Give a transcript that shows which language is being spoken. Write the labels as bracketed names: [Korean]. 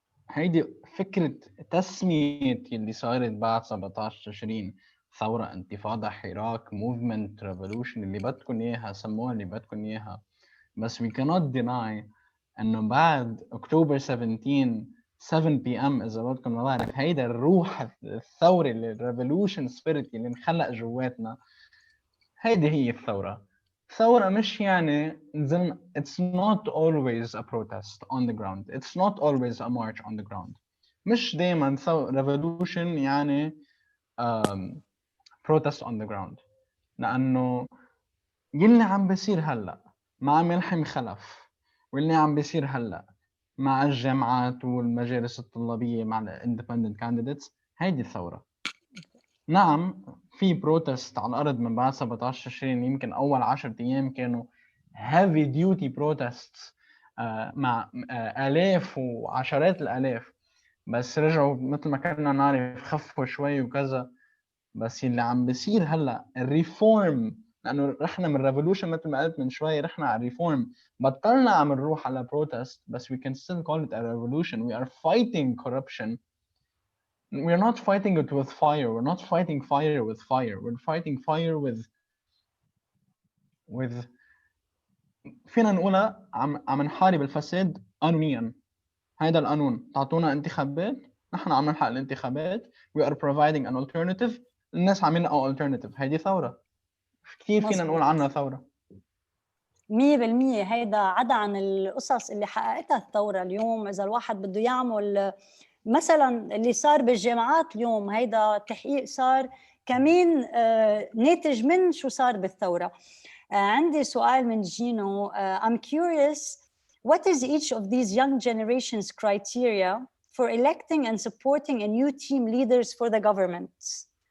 [Arabic] هيدي فكرة تسمية اللي صارت بعد 17 تشرين ثورة، انتفاضة، حراك، موفمنت، ريفولوشن، اللي بدكم إياها سموها اللي بدكم إياها، بس [English] we cannot deny [Arabic] إنه بعد أكتوبر 17 7 PM إذا بدكم ما بعرف، هيدا الروح الثوري الريفولوشن سبيريت اللي انخلق جواتنا، هيدي هي الثورة. ثورة مش يعني نزلنا، [English] it's not always a protest on the ground, it's not always a march on the ground. [Arabic] مش دايما revolution يعني [English] protest on the ground، [Arabic] لأنه يلي عم بيصير هلأ مع ملحم خلف، واللي عم بيصير هلأ مع الجامعات والمجالس الطلابية مع ال independent candidates، هيدي الثورة. نعم في بروتست على الأرض من بعد 17 تشرين، يمكن أول 10 أيام كانوا heavy duty protests مع آلاف وعشرات الآلاف، بس رجعوا مثل ما كنا نعرف خفوا شوي وكذا. بس اللي عم بيصير هلأ الريفورم، لأنه رحنا من revolution مثل ما قلت من شوي، رحنا على الريفورم، بطلنا عم نروح على protest، بس [English] we can still call it a revolution. We are fighting corruption. We're not fighting it with fire. We're not fighting fire with fire. We're fighting fire with [Arabic] فينا نقولها عم نحارب الفساد قانونيا. هيدا القانون، تعطونا انتخابات، نحن عم نلحق الانتخابات. [English] We are providing an alternative. [Arabic] الناس عم يلقوا alternative. هيدي ثورة. كثير فينا نقول عنها ثورة. 100% هيدا عدا عن القصص اللي حققتها الثورة اليوم. إذا الواحد بده يعمل مثلا اللي صار بالجامعات اليوم، هيدا تحقيق صار كمان ناتج من شو صار بالثورة. عندي سؤال من جينو. [English] I'm curious, what is each of these young generations criteria for electing and supporting a new team leaders for the government?